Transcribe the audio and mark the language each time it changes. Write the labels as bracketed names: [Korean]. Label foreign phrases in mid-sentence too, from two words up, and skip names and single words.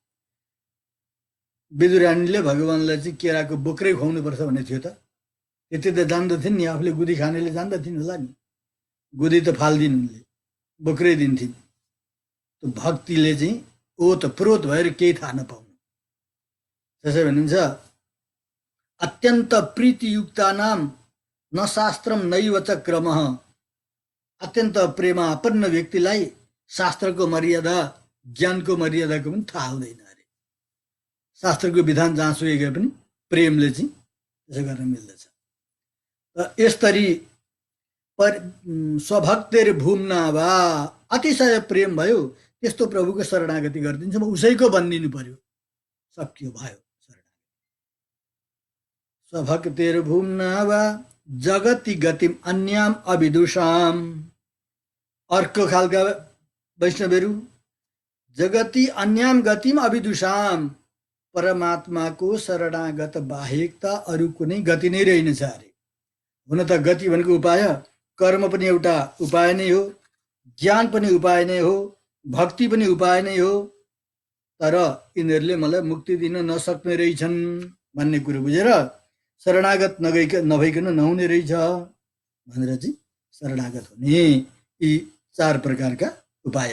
[Nepali] विदुरानीले भगवानलाई चाहिँ केराको बोक्रै खुवाउनुपर्छ भन्ने थियो त, त्यति त जान्दथिन् नि, आफूले गुदी खानेले जान्दथिन् होला नि, गुदी त फाल्दिन् उनले, बोक्रै दिन्थिन्। त्यो भक्तिले चाहिँ ओत प्रोत भएर केही थाहा नपाउनु। त्यसै भनिन्छ [Sanskrit] अत्यन्त प्रीतियुक्तानाम न शास्त्रम नैव च क्रमः। [Nepali] अत्यन्त प्रेमापन्न व्यक्तिलाई शास्त्रको मर्यादा, ज्ञानको मर्यादाको पनि थाहा हुँदैन अरे। शास्त्रको विधान जहाँसुकै गए पनि प्रेमले चाहिँ त्यसो गर्न मिल्दछ। यसरी [Sanskrit] स्वभक्तेर भूम्ना वा, [Nepali] अतिशय प्रेम भयो त्यस्तो प्रभुको शरणागति गरिदिन्छ, म उसैको बनिदिनु पर्यो, सकियो, भयो शरणागति। [Sanskrit] स्वभक्तेर भूम्ना वा जगति गतिम अन्याम अविदुषाम। [Nepali] अर्को खालका वैष्णवहरू [Sanskrit] जगति अन्याम गतिम अविदुषाम, [Nepali] परमात्माको शरणागत बाहेक त अरू कुनै गति नै रहेनछ अरे। हुन त गति भनेको उपाय, कर्म पनि एउटा उपाय नै हो, ज्ञान पनि उपाय नै हो, भक्ति पनि उपाय नै हो, तर यिनीहरूले मलाई मुक्ति दिन नसक्ने रहेछन् भन्ने कुरो बुझेर शरणागत नभइकन नहुने रहेछ भनेर चाहिँ शरणागत हुने यी 4 प्रकारका उपाय।